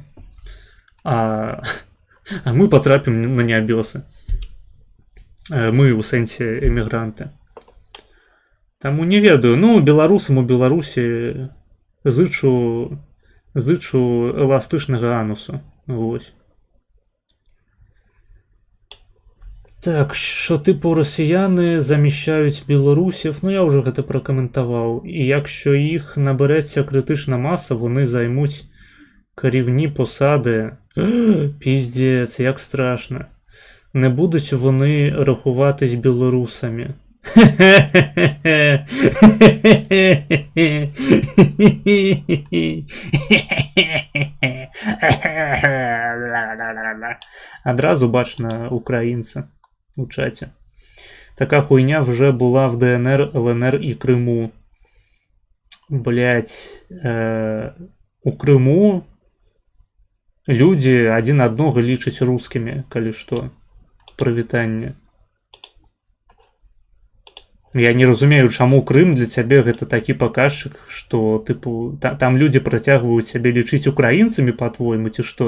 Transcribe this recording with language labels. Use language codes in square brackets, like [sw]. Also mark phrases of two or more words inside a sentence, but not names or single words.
[be] А мы патрапім на нябёсы. Мы ў сэнсе эмігранты. Таму не ведаю, ну, беларусам у Беларусі зычу эластычнага анусу. Вось. [uk] Так, що типу росіяни заміщають білорусів, ну я вже гэта прокоментував. І якщо їх набереться критична маса, вони займуть керівні посади. Піздець, як страшно. Не будуть вони рахуватись білорусами. [be] Адразу бачна українця у чаті. [uk] Така хуйня вже була в ДНР, ЛНР і Криму. [be] Блять, у Крыму людзі адзін аднога лічаць рускімі, калі што. Прывітанне. Я не разумею, чаму Крым для цябе гэта такі паказчык, што тыпу там людзі працягваюць сябе лічыць украінцамі, па-твойму, ці што?